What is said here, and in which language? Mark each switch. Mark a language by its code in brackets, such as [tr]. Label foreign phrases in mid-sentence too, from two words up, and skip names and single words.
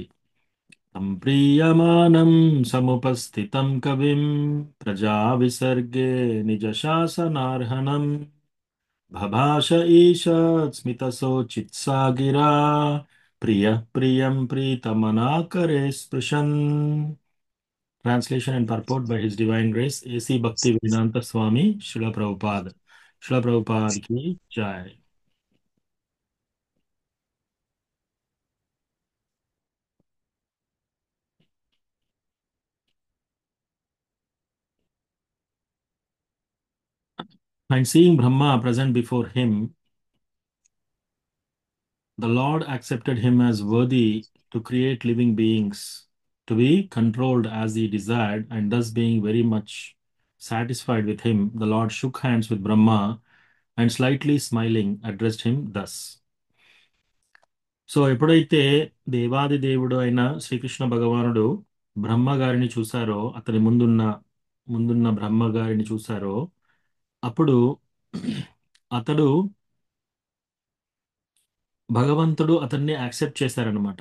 [sa] తం ప్రియమానం సముపస్థితం కవిం ప్రజా విసర్గే నిజ శాసనార్హణం బభాష ఈషత్ స్మిత శోచిత్సాగిరా ప్రియ ప్రియం ప్రీతమనాకరే స్పృశన్. [en] Translation and purport by His Divine Grace A.C. Bhakti Vedanta Swami Srila Prabhupada. Srila Prabhupada [hi] ki jai. [en] And seeing Brahma present before him, the Lord accepted him as worthy to create living beings, to be controlled as he desired, and thus being very much satisfied with him, the Lord shook hands with Brahma and slightly smiling addressed him thus. [te] సో ఎప్పుడైతే దేవాది దేవుడు అయిన శ్రీకృష్ణ భగవానుడు బ్రహ్మ గారిని చూశారో, అతని ముందున్న బ్రహ్మ గారిని చూశారో, అప్పుడు అతడు భగవంతుడు అతన్ని యాక్సెప్ట్ చేశారనమాట.